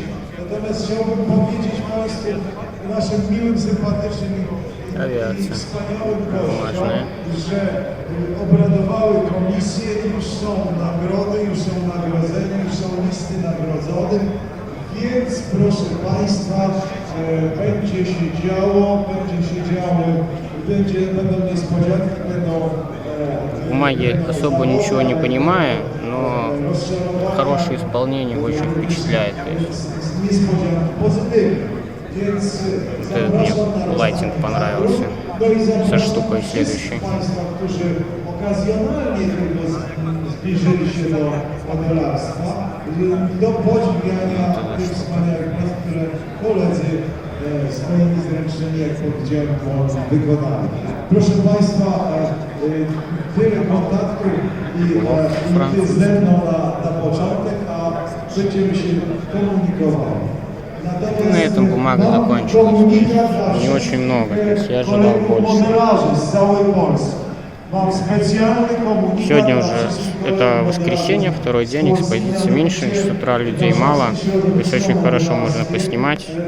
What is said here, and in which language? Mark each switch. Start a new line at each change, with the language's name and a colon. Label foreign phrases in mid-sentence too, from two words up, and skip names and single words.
Polish: Natomiast chciałbym powiedzieć Państwu, naszym miłym, sympatycznym i wspaniałym gościom, że obradowały komisje, już są nagrody, już są nagrodzeni, już są listy nagrodzonych, więc proszę Państwa, będzie się działo, będą niespodzianki, będą...
Russian: Бумаги особо ничего не понимаю, но хорошее исполнение очень впечатляет. То есть, вот мне лайтинг понравился со штукой следующей.
Polish: Zbliżyli się do modelarstwa, do podziwiania tych wspaniałych prac, które koledzy swoimi zręcznymi, jak powiedziałem, wykonali. Proszę Państwa, tyle kontaktów i ze mną na początek, a będziemy się komunikowali.
Russian: На этом бумага закончилась. Не очень много, то есть я ожидал больше. Сегодня уже это воскресенье, второй день, экспозиции меньше, с утра людей мало, то есть очень хорошо можно поснимать.